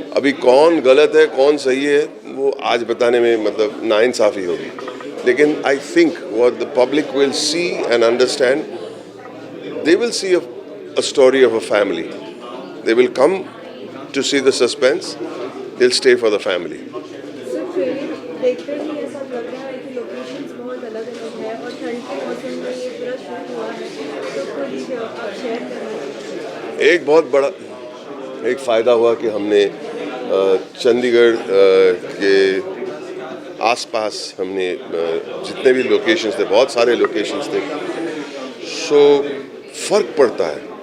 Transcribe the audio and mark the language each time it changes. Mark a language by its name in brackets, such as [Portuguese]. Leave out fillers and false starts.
[Hindi] अभी कौन गलत है कौन सही है वो आज बताने में मतलब नाइंसाफ़ी होगी। [English] लेकिन I think what the public will see and understand, they will see a story of a family. They will come to see the suspense. They'll stay for the family. [Hindi] Sir trailer देखते ही ऐसा लग रहा है कि locations बहुत अलग-अलग है और ठंड के मौसम में ये पूरा शूट हुआ है, तो कुछ आप शेयर करें। एक बहुत बड़ा एक फ़ायदा हुआ कि हमने चंडीगढ़ के आसपास हमने जितने भी लोकेशंस थे, बहुत सारे लोकेशंस थे, सो फ़र्क पड़ता है।